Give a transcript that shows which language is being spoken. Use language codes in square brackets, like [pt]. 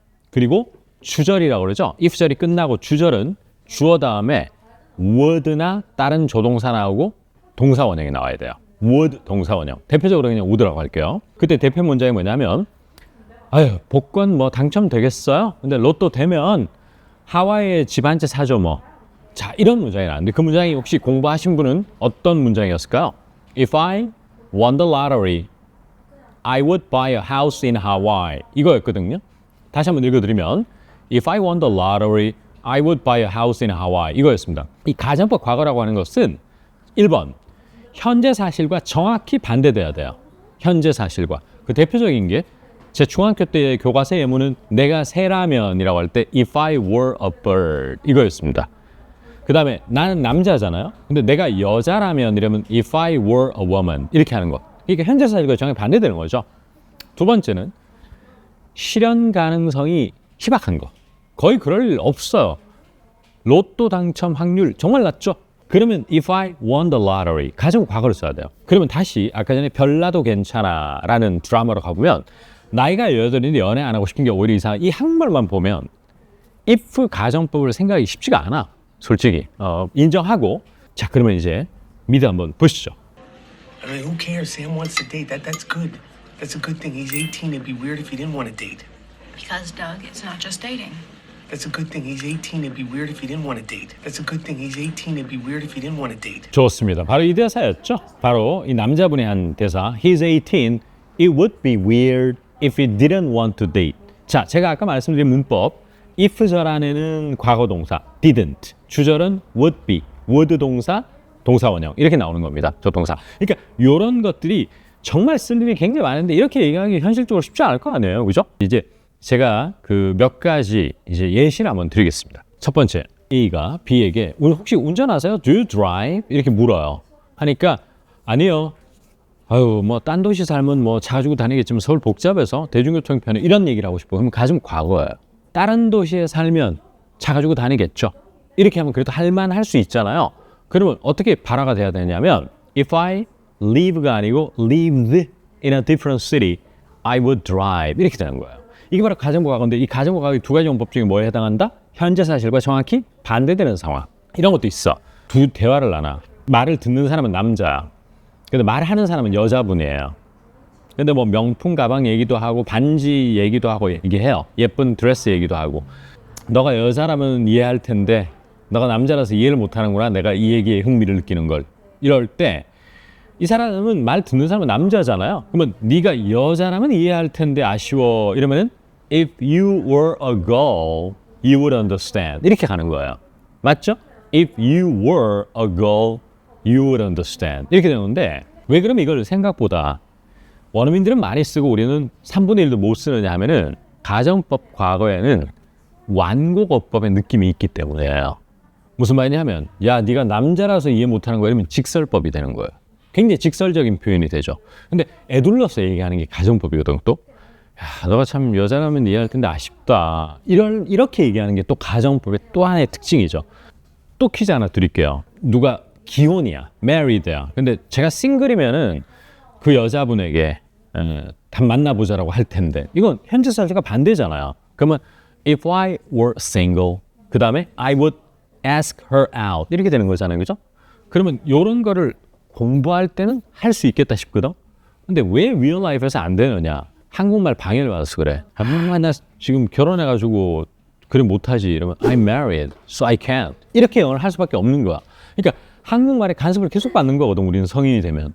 [ko] 그리고 주절이라고 그러죠. if 절이 끝나고 주절은 주어 다음에 would나 다른 조동사 나오고 동사 원형이 나와야 돼요. would 동사 원형. 대표적으로 그냥 would라고 할게요. 그때 대표 문장이 뭐냐면 아유, 복권 뭐 당첨되겠어요? 근데 로또 되면 하와이에 집 한 채 사죠 뭐. 자, 이런 문장이 나왔는데 그 문장이 혹시 공부하신 분은 어떤 문장이었을까요? [en] If I won the lottery, I would buy a house in Hawaii. [ko] 이거였거든요. 다시 한번 읽어드리면 [en] If I won the lottery, I would buy a house in Hawaii. [ko] 이거였습니다. 이 가정법 과거라고 하는 것은 1번, 현재 사실과 정확히 반대돼야 돼요. 현재 사실과. 그 대표적인 게 제 중학교 때의 교과서 예문은 내가 새라면이라고 할 때 [en] If I were a bird [ko] 이거였습니다. 그 다음에 나는 남자잖아요. 근데 내가 여자라면 이러면 [en] If I were a woman [ko] 이렇게 하는 거. 그러니까 현재 사실과 정확히 반대되는 거죠. 두 번째는 실현 가능성이 희박한 거. 거의 그럴 일 없어요. 로또 당첨 확률 정말 낮죠? 그러면 [en] if I won the lottery [ko] 가정 과거를 써야 돼요. 그러면 다시 아까 전에 별나도 괜찮아 라는 드라마로 가보면 나이가 18인데 연애 안 하고 싶은 게 오히려 이상한 이 한말만 보면 if 가정법을 생각하기 쉽지가 않아. 솔직히 인정하고. 자, 그러면 이제 미드 한번 보시죠. [en] I mean, who cares? Sam wants to date. That's good. That's a good thing. He's 18. It'd be weird if he didn't want to date. Because, Doug, it's not just dating. That's a good thing. He's 18. It'd be weird if he didn't want to date. That's a good thing. He's 18. It'd be weird if he didn't want to date. [ko] 좋습니다. 바로 이 대사였죠. 바로 이 남자분이 한 대사. [en] He's 18. It would be weird if he didn't want to date. [ko] 자, 제가 아까 말씀드린 문법. if 절 안에는 과거 동사 didn't, 주절은 would be, would 동사, 동사 원형 이렇게 나오는 겁니다. 조동사. 그러니까 이런 것들이 정말 쓸 일이 굉장히 많은데 이렇게 얘기하기 현실적으로 쉽지 않을 거 아니에요, 그죠? 이제 제가 그 몇 가지 이제 예시를 한번 드리겠습니다. 첫 번째, A가 B에게 혹시 운전하세요? [en] Do you drive? [ko] 이렇게 물어요. 하니까 아니요. 아유, 뭐 딴 도시 살면 뭐 차 가지고 다니겠지만 서울 복잡해서 대중교통 편해 이런 얘기를 하고 싶어. 그럼 가정 과거예요. 다른 도시에 살면 차 가지고 다니겠죠. 이렇게 하면 그래도 할만할 수 있잖아요. 그러면 어떻게 발화가 돼야 되냐면 [en] If I [ko] live가 아니고 [en] lived in a different city, I would drive [ko] 이렇게 되는 거예요. 이게 바로 가정법 과거인데 이 가정법 과거의 두 가지 용법 중에 뭐에 해당한다? 현재 사실과 정확히 반대되는 상황. 이런 것도 있어. 두 대화를 나눠. 말을 듣는 사람은 남자야. 근데 말하는 사람은 여자분이에요. 근데 뭐 명품 가방 얘기도 하고 반지 얘기도 하고 얘기해요. 예쁜 드레스 얘기도 하고. 너가 여자라면 이해할 텐데 너가 남자라서 이해를 못하는구나. 내가 이 얘기에 흥미를 느끼는 걸. 이럴 때 이 사람은 말 듣는 사람은 남자잖아요. 그러면 네가 여자라면 이해할 텐데 아쉬워. 이러면은 [en] If you were a girl, you would understand. [ko] 이렇게 가는 거예요. 맞죠? [en] If you were a girl, you would understand. [ko] 이렇게 되는데 왜 그러면 이걸 생각보다 원어민들은 많이 쓰고 우리는 3분의 1도 못 쓰느냐 하면은 가정법 과거에는 완곡어법의 느낌이 있기 때문이에요. 무슨 말이냐면 야, 네가 남자라서 이해 못하는 거야 이러면 직설법이 되는 거예요. 굉장히 직설적인 표현이 되죠. 근데 애둘러서 얘기하는 게 가정법이거든 또. 너가 참 여자라면 이해할 텐데 아쉽다. 이렇게 얘기하는 게 또 가정법의 또 하나의 특징이죠. 또 퀴즈 하나 드릴게요. 누가 기혼이야, married야. 근데 제가 싱글이면은 그 여자분에게 단 만나보자라고 할 텐데 이건 현재 사실과 반대잖아요. 그러면 [en] if I were single, [ko] 그 다음에 [en] I would ask her out [ko] 이렇게 되는 거잖아요, 그죠? 그러면 이런 거를 공부할 때는 할 수 있겠다 싶거든. 근데 왜 real life에서 안 되느냐? 한국말 방해를 받아서 그래. 나 지금 결혼해가지고 그래 못하지 이러면 [en] I'm married, so I can't. [ko] 이렇게 영어를 할 수밖에 없는 거야. 그러니까 한국말에 간섭을 계속 받는 거거든, 우리는 성인이 되면.